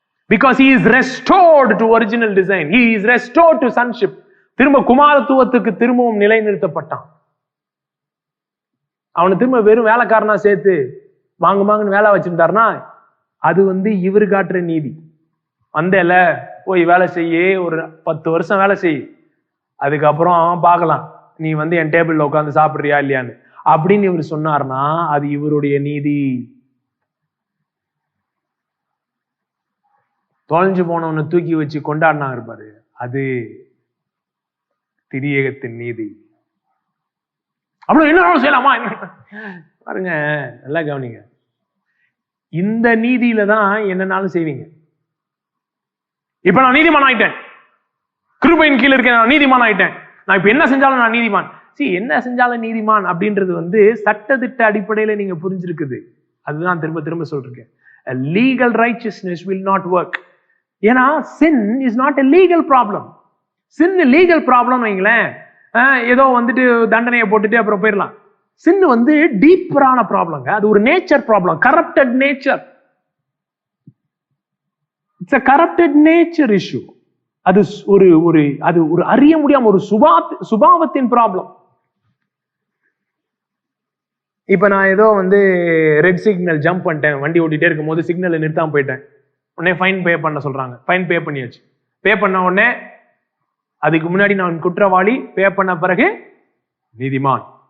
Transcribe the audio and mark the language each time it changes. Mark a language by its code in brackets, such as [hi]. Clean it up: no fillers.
[en] Because he is restored to original design, he is restored to sonship. [ta] திரும்ப குமாரத்துவத்துக்கு திரும்பவும் நிலைநிறுத்தப்பட்டான். அவனை திரும்ப வெறும் வேலைக்காரனா சேர்த்து வாங்குன்னு வேலை வச்சிருந்தாருன்னா அது இவரு காட்டுற நீதி. வந்தேல போய் வேலை செய்ய, ஒரு 10 வருஷம் வேலை செய், அதுக்கப்புறம் பார்க்கலாம் நீ என் டேபிள்ல உட்காந்து சாப்பிடுறியா இல்லையான்னு அப்படின்னு இவர் சொன்னார்னா அது இவருடைய நீதி. தொலைஞ்சு போனவனை தூக்கி வச்சு கொண்டாடினா இருப்பாரு, அது திரியகத்தின் நீதி. அவ்வளவு என்ன செய்யலாமா பாருங்க, நல்லா கவனிங்க. இந்த நீதியில தான் என்னன்னாலும் செய்வீங்க. இப்ப நான் நீதிமான் ஆயிட்டேன், கிருபையின் கீழ இருக்கேன், நான் நீதிமான் ஆயிட்டேன், நான் இப்ப என்ன செஞ்சாலும் நான் நீதிமான். என்ன செஞ்சாலும் நீதிமான் அப்படின்றது வந்து சட்டத்திட்ட அடிப்படையில நீங்க புரிஞ்சிருக்குது. அதுதான் திரும்ப திரும்ப சொல்றேன். [en] A legal righteousness will not work. [ta] ஏன்னா [en] sin is not a legal problem. sin legal problem [ta] வைங்களேன், ஏதோ வந்துட்டு தண்டனையை போட்டுட்டு அப்புறம் போயிடலாம். sin வந்து டீப்பரான ப்ராப்ளம்ங்க. அது ஒரு nature problem, [en] Corrupted nature. It's a corrupted nature issue. [ta] அது ஒரு அறிய முடியாம ஒரு சுபாவத்தின் ப்ராப்ளம். இப்ப நான் ஏதோ வந்து ரெட் சிக்னல் ஜம்ப் பண்ணிட்டேன், வண்டி ஓட்டிட்டே இருக்கும் போது சிக்னல் நிறுத்தாம போயிட்டேன், உடனே ஃபைன் பே பண்ண சொல்றாங்க. ஃபைன் பே பண்ணியாச்சு. பே பண்ண உடனே அதுக்கு முன்னாடி நான் குற்றவாளி, பே பண்ண பிறகு நீதிமான்.